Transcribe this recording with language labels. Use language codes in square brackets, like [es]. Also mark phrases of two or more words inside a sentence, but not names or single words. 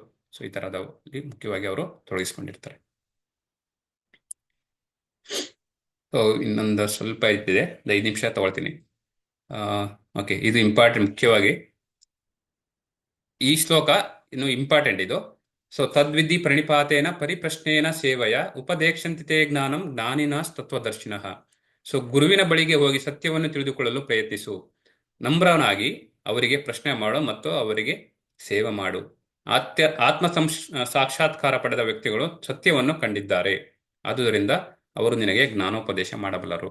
[kn] ಸೊ ಈ ಥರದಲ್ಲಿ ಮುಖ್ಯವಾಗಿ ಅವರು ತೊಡಗಿಸ್ಕೊಂಡಿರ್ತಾರೆ. ಸೊ ಇನ್ನೊಂದು ಸ್ವಲ್ಪ ಇದ್ದಿದೆ, 5 ನಿಮಿಷ ತಗೊಳ್ತೀನಿ. ಓಕೆ, ಇದು ಇಂಪಾರ್ಟೆಂಟ್. ಮುಖ್ಯವಾಗಿ ಈ ಶ್ಲೋಕ ಇನ್ನು ಇಂಪಾರ್ಟೆಂಟ್ ಇದು. [sa] ಸೊ ತದ್ವಿಧಿ ಪ್ರಣಿಪಾತೇನ ಪರಿಪ್ರಶ್ನೇನ ಸೇವೆಯ ಉಪದೇಕ್ಷಂತಿತೆ ಜ್ಞಾನಂ ಜ್ಞಾನಿನಾಸ್ ತತ್ವದರ್ಶಿನಃ. [kn] ಸೊ ಗುರುವಿನ ಬಳಿಗೆ ಹೋಗಿ ಸತ್ಯವನ್ನು ತಿಳಿದುಕೊಳ್ಳಲು ಪ್ರಯತ್ನಿಸು. ನಮ್ರನಾಗಿ ಅವರಿಗೆ ಪ್ರಶ್ನೆ ಮಾಡು ಮತ್ತು ಅವರಿಗೆ ಸೇವೆ ಮಾಡು. ಆತ್ಮ ಸಾಕ್ಷಾತ್ಕಾರ ಪಡೆದ ವ್ಯಕ್ತಿಗಳು ಸತ್ಯವನ್ನು ಕಂಡಿದ್ದಾರೆ, ಆದುದರಿಂದ ಅವರು ನಿನಗೆ ಜ್ಞಾನೋಪದೇಶ ಮಾಡಬಲ್ಲರು.